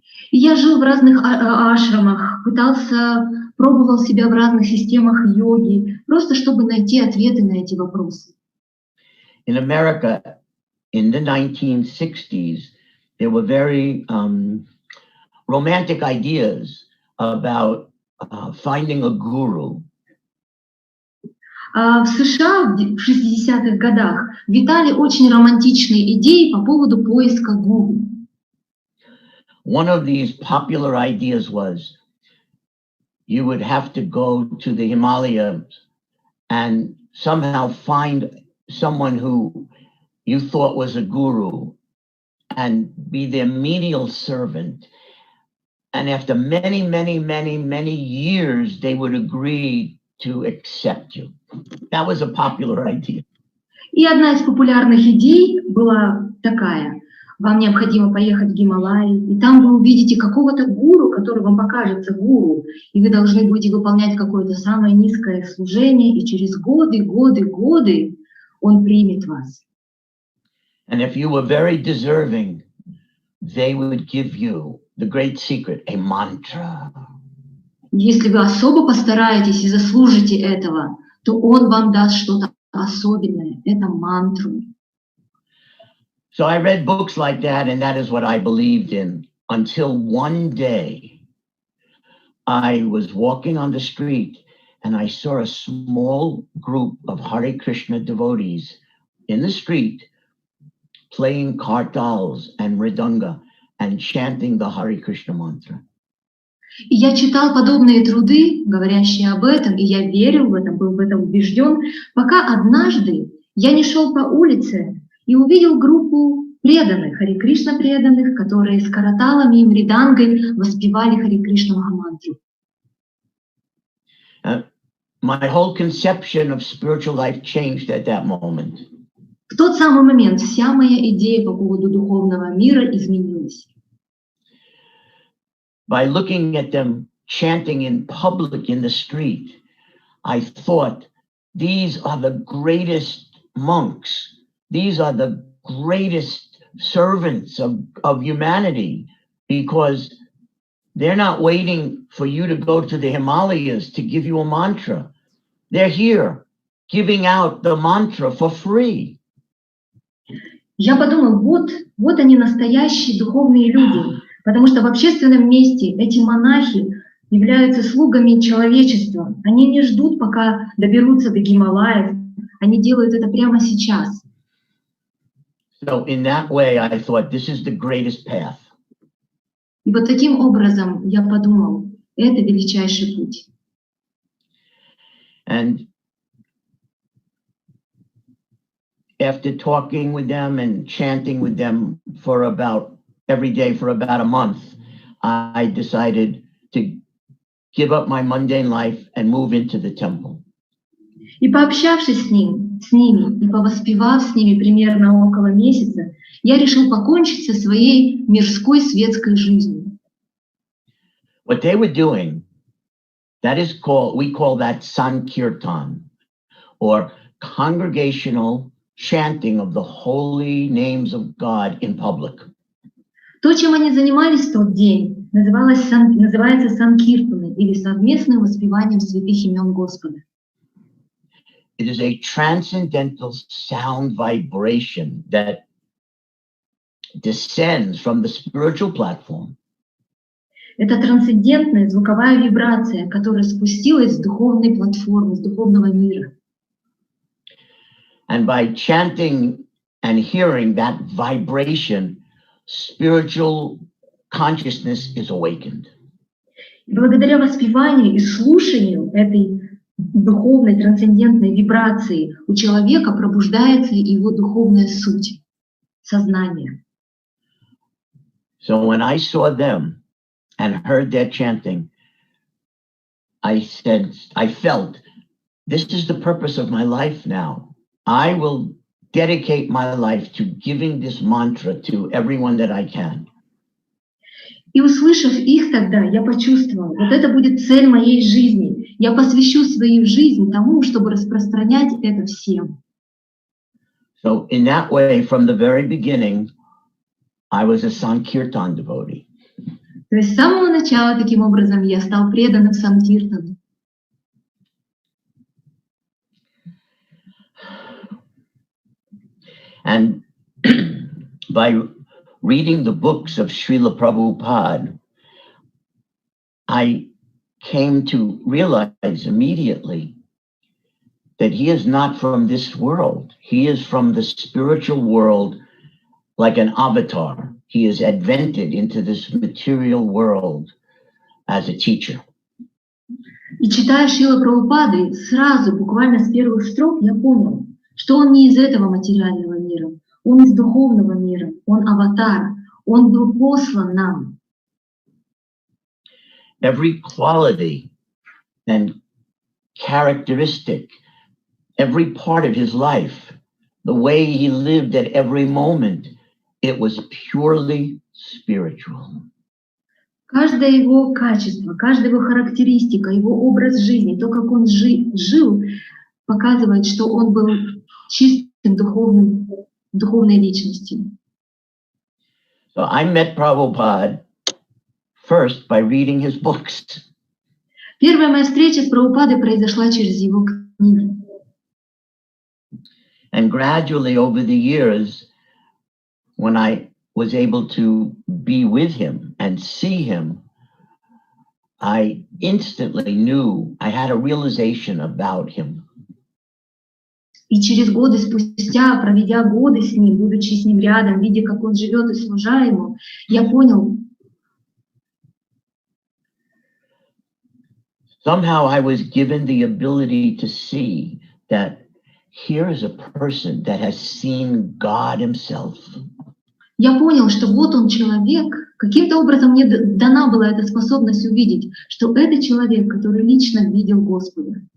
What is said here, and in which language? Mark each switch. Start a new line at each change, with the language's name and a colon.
Russian: Я жил в разных ашрамах, пробовал себя в разных системах йоги, просто чтобы найти ответы на эти вопросы.
English: In America, in the 1960s, there were very romantic ideas about finding a guru.
Russian: В США в 60-х годах витали очень романтичные идеи по поводу поиска гуру.
English: One of these popular ideas was you would have to go to the Himalayas and somehow find someone who you thought was a guru and be their menial servant. And after many, many, many, many years, they would agree to accept you. That was a popular idea.
Russian: И одна из популярных идей была такая. вам необходимо поехать в Гималаи, и там вы увидите какого-то гуру, который вам покажется гуру, и вы должны будете выполнять какое-то самое низкое служение, и через годы, годы, годы он примет вас.
English: And if you were very deserving, they would give you the great secret, a mantra.
Russian: Если вы особо постараетесь и заслужите этого, то он вам даст что-то особенное, это мантру.
English: So I read books like that, and that is what I believed in, until one day I was walking on the street and I saw a small group of Hare Krishna devotees in the street playing kartals and mridanga and chanting the Hare Krishna mantra.
Russian: И я читал подобные труды, говорящие об этом, и я верил в этом, был в этом убежден, пока однажды я не шел по улице и увидел группу преданных, Харе Кришна преданных, которые с караталами и мридангой воспевали Харе Кришна Махамантру.
English: My whole conception of spiritual life changed at that moment.
Russian: В тот самый момент вся моя идея по поводу духовного мира изменилась.
English: By looking at them chanting in public in the street, I thought, these are the greatest monks. These are the greatest servants of humanity, because they're not waiting for you to go to the Himalayas to give you a mantra. They're here giving out the mantra for free.
Russian: Я подумал, вот они настоящие духовные люди, потому что в общественном месте эти монахи являются слугами человечества. Они не ждут, пока доберутся до Гималаев, они делают это прямо сейчас.
English: So in that way, I thought, this is the greatest path.
Russian: И вот таким образом я подумал, это величайший путь.
English: And after talking with them and chanting with them for about every day for about a month, I decided to give up my mundane life and move into the temple.
Russian: И пообщавшись с ними и повоспевав с ними примерно около месяца, я решил покончить со своей мирской светской жизнью.
English: What they were doing, we call that Sankirtan, or congregational chanting of the holy names of God in public.
Russian: То, чем они занимались в тот день, называется санкиртаны, или совместным воспеванием святых имен Господа.
English: It is a transcendental sound vibration that descends from the spiritual platform.
Russian: Это трансцендентная звуковая вибрация, которая спустилась с духовной платформы, с духовного мира.
English: And by chanting and hearing that vibration, spiritual consciousness is awakened.
Russian: И благодаря воспеванию и слушанию этой духовной трансцендентной вибрации у человека пробуждается его духовная суть, сознание.
English: So when I saw them and heard their chanting, I felt, this is the purpose of my life now. I will dedicate my life to giving this mantra to everyone that I can.
Russian: И услышав их тогда, я почувствовала, вот это будет цель моей жизни. Я посвящу свою жизнь тому, чтобы распространять это всем.
English: So in that way, from the very beginning, I was a Sankirtan devotee.
Russian: То есть с самого начала, таким образом, я стал преданным Санкиртану.
English: And by reading the books of Srila Prabhupada, I came to realize immediately that he is not from this world. He is from the spiritual world, like an avatar. He is advented into this material world as a teacher.
Russian: И читая Шрила Прабхупады, сразу, буквально с первых строк, я понял, что он не из этого материального мира, он из духовного мира, он аватар, он был послан нам.
English: Every quality and characteristic, every part of his life, the way he lived at every moment it was purely spiritual.
Russian: Каждое его качество, каждая его характеристика, его образ жизни, то, как он жил, показывает, что он был чистым духовной личностью.
English: So I met Prabhupada first by reading his books.
Russian: Первая моя встреча с Прабхупадой произошла через его книги.
English: And gradually over the years, when I was able to be with him and see him, I instantly knew, I had a realization about him.
Russian: И через годы спустя, проведя годы с ним, будучи с ним рядом, видя, как он живет и служа ему, я понял.
English: Somehow I was given the ability to see that here is a person that has seen God himself.
Russian: Я понял, что вот он человек, каким-то образом мне дана была эта способность увидеть, что это человек, который лично видел Господа.